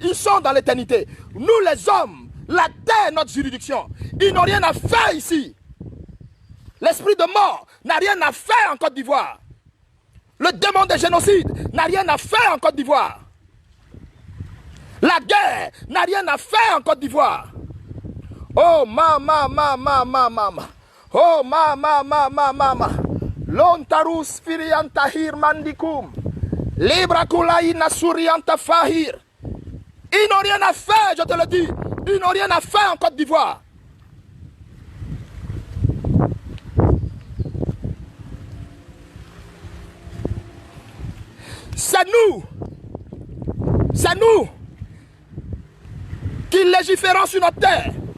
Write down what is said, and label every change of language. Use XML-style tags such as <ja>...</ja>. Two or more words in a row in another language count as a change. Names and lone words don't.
<fr>Ils sont dans l'éternité. Nous, les hommes, la terre est notre juridiction. Ils n'ont rien à faire ici. L'esprit de mort n'a rien à faire en Côte d'Ivoire. Le démon de génocide n'a rien à faire en Côte d'Ivoire. La guerre n'a rien à faire en Côte d'Ivoire. Oh, Oh, Lontarus firiantahir mandikum. Librakulaï nasurianta fahir. Ils n'ont rien à faire, je te le dis. Ils n'ont rien à faire en Côte d'Ivoire. C'est nous qui légiférons sur notre terre.</fr>